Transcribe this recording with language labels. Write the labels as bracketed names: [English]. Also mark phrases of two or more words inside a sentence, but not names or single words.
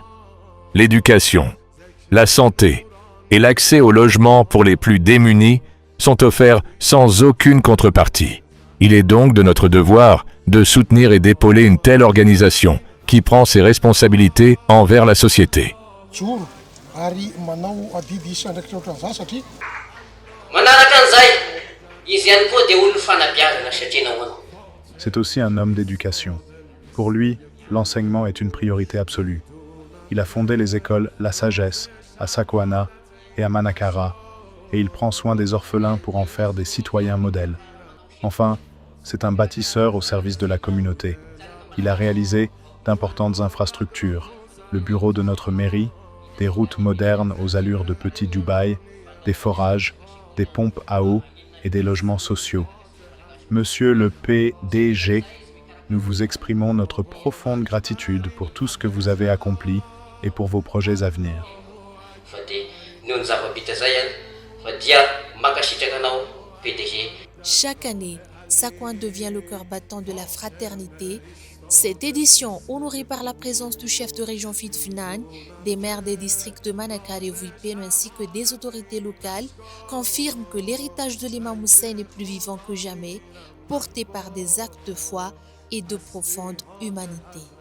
[French] L'éducation, la santé et l'accès au logement pour les plus démunis sont offerts sans aucune contrepartie. Il est donc de notre devoir de soutenir et d'épauler une telle organisation qui prend ses responsabilités envers la société. [Malagasy] Joro ary manao adidy isandraikitra ohatran'izany satria Manaraka an'izay, izy ihany koa dia olona fanabeazana satria nahoana. [French] C'est aussi un homme d'éducation. Pour lui, l'enseignement est une priorité absolue. Il a fondé les écoles La Sagesse à Sakoana et à Manakara, et il prend soin des orphelins pour en faire des citoyens modèles. Enfin, c'est un bâtisseur au service de la communauté. Il a réalisé d'importantes infrastructures, le bureau de notre mairie, des routes modernes aux allures de petit Dubaï, des forages, des pompes à eau et des logements sociaux. Monsieur le PDG, nous vous exprimons notre profonde gratitude pour tout ce que vous avez accompli et pour vos projets à venir. [Malagasy] Fa dia noho ny zava-bita zay fa dia mankasitraka anao PDG. [French] Chaque année, Sakoin devient le cœur battant de la fraternité. Cette édition, honorée par la présence du chef de région Fitfinan, des maires des districts de Manakar et Vuipeno ainsi que des autorités locales, confirme que l'héritage de l'imam Hussein est plus vivant que jamais, porté par des actes de foi et de profonde humanité.